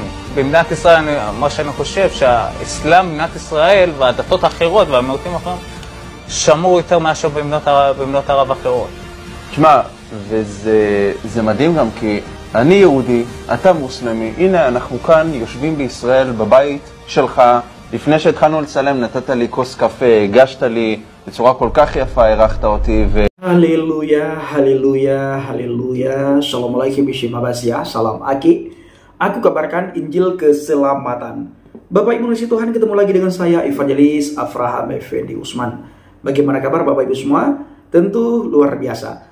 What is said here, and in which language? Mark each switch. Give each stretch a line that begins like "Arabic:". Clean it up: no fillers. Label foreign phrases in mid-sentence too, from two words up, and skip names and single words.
Hebrew: במדינת ישראל, מה שאני חושב, שהאסלאם במדינת ישראל והדתות האחרות והמיעוטים האחרים שמרו יותר מאשר במדינות ערב אחרות. תשמע, וזה מדהים גם כי אני יהודי, אתה מוסלמי, הנה אנחנו כאן יושבים בישראל בבית שלך, לפני שהתחלנו לצלם נתת לי כוס קפה, הגשת לי בצורה כל כך יפה, ערכת אותי
Indonesian: Haleluya, haleluya, haleluya.
Arabic: السلام عليكم ورحمة الله وبركاته.
Indonesian: Salam Aki. Aku kabarkan Injil keselamatan. Bapak Ibu kasih Tuhan, ketemu lagi dengan saya Evangelis Afraham Effendi Usman. Bagaimana kabar Bapak Ibu semua? Tentu luar biasa.